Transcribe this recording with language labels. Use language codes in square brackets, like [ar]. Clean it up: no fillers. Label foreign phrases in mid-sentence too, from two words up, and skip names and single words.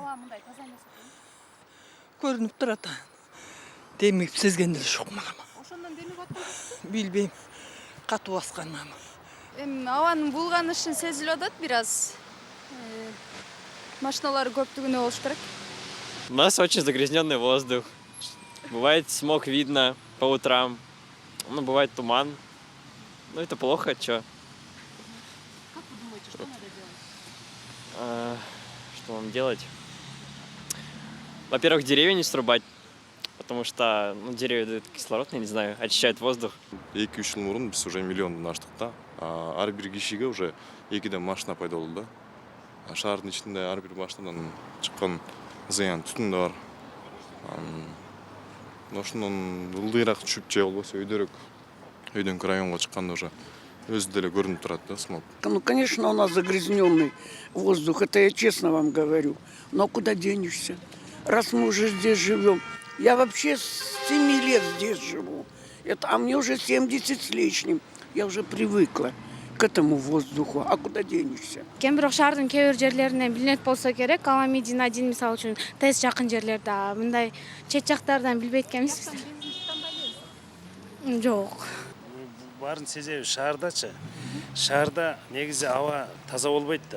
[ky] Аба мындай таза эмес экен. Көрүнүп турат. Демип сезген деле жокмун балам. Ошондон демип аткансызбы? Билбейм. Катуу баскан аны. Эми абанын булганышын сезилип атат бир аз. Машиналар көптүгүнө болуш керек. [ru] У нас очень загрязненный воздух. Бывает смог видно по утрам. Ну, бывает туман. Ну, это плохо, чё? Как вы думаете, что надо делать? Что вам делать? Во-первых, деревья не срубать, потому что деревья дают кислород, я не знаю, очищают воздух. [ky] 2-3 жыл мурун биз уже миллион аштык да. Ар бир кишиге уже 2 машина пайда болду да. Шаардын ичинде ар бир машинадан чыккан зыян түтүн да бар. Ошондон ылдыйраак түшүп же болбосо өйдөн районго чыкканда уже өзү деле көрүнүп турат да смог. [ru] Ну, конечно, у нас загрязненный воздух, это я честно вам говорю. Но куда денешься? Раз мы уже здесь живем. Я вообще с 7 лет здесь живу. А мне уже 70 с лишним. Я уже привыкла к этому воздуху. А куда денешься? [ky] Кем бирок шаардын кээ бир жерлеринен билинет болсо керек. Аламедин 1 мисалы үчүн ТЭС жакын жерлерде, мындай чет жактардан билбейт экенбиз. Жок. Барын сезебиз шаардачы. Шаарда негизи аба таза болбойт да.